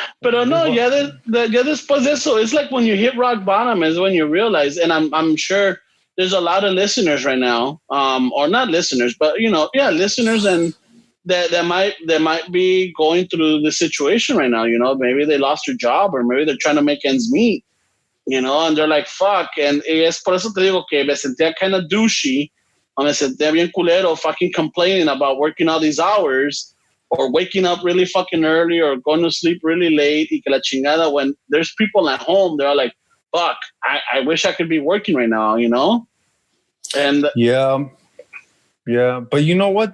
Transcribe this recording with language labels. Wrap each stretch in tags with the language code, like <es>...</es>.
<es>Pero no, ya después de eso,</es> <en>it's like when you hit rock bottom is when you realize, and I'm sure there's a lot of listeners right now, or not listeners, but listeners and that might be going through the situation right now. You know, maybe they lost their job or maybe they're trying to make ends meet. You know, and they're like, fuck.</en> <es>And es por eso te digo que me sentía</es> <en>kind of douchey.</en> <es>Me sentía bien culero</es> <en>fucking complaining about working all these hours or waking up really fucking early or going to sleep really late</en> <es>y que la chingada,</es> <en>when there's people at home, they're like, fuck, I wish I could be working right now, you know? And yeah, but you know what?</en>